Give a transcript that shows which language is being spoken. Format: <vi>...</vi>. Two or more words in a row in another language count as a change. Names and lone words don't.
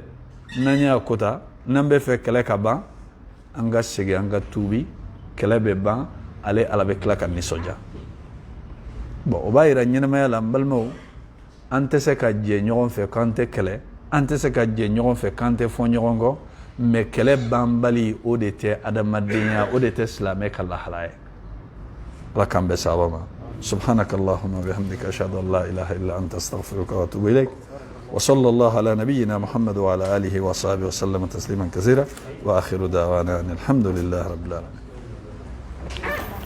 <bm>n'an y'a kota n'an bɛ fɛ kɛlɛ ka ban an ka segin an ka tuubi kɛlɛ bɛ ban ale ala bɛ tila ka nisɔndiya bon o b'a yira ɲɛnamaya la n balimaw an tɛ se ka jɛ ɲɔgɔn fɛ k'an tɛ kɛlɛ an tɛ se ka jɛ ɲɔgɔn fɛ k'an tɛ fɔ ɲɔgɔn kɔ mais kɛlɛ banbali o de tɛ adamadenya o de tɛ silamɛ ka lahala ye ala k'an bɛn sababa ma</bm> <ar>سبحانك اللهم وبحمدك أشهد أن لا إله إلا أنت أستغفرك وأتوب إليك وصلى الله على نبينا محمد وعلى آله وصحبه وسلم تسليما كثيرا وآخر دعوانا أن الحمد لله رب العالمين.</ar>